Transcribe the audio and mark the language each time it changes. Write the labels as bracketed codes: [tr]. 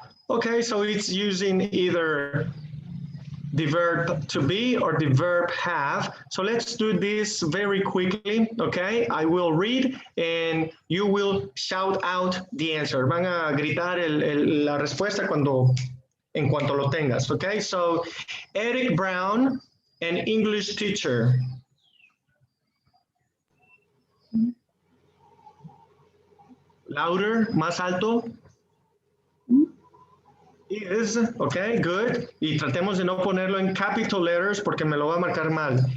[en] Okay, so it's using either the verb to be or the verb have. So let's do this very quickly, okay? I will read and you will shout out the answer. [es] Van a gritar la respuesta en cuanto lo tengas, [en] okay? So Eric Brown, an English teacher. Louder, [es] más alto. [en] Is, okay, good. [es] Y tratemos de no ponerlo en [en] capital letters [es] porque me lo va a marcar mal.